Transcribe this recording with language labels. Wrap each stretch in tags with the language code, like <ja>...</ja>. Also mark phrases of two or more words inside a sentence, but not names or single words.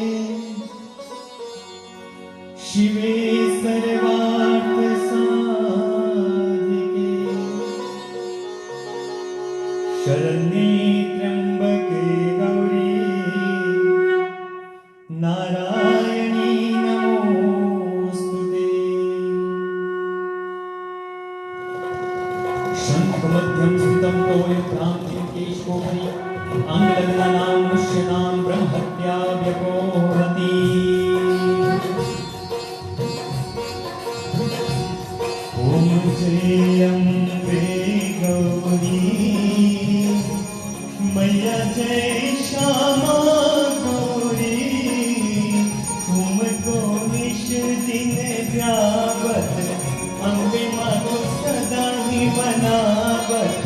<sa>शिवे सर्वार्थ साधिके शरण्ये त्र्यंबके गौरी नारायणी नमोस्तुते। शंखमध्यं स्थितं तोयप्रान्तं केशकोपरि अंगलग्नानां मुष्यनां ब्रह्महत्या व्यपोहति।</sa> <hi>जय अम्बे गौरी मैया जय श्यामा गौरी, तुमको निश दिन व्यावत अम्बे माँ को सदा ही मनावत।</hi>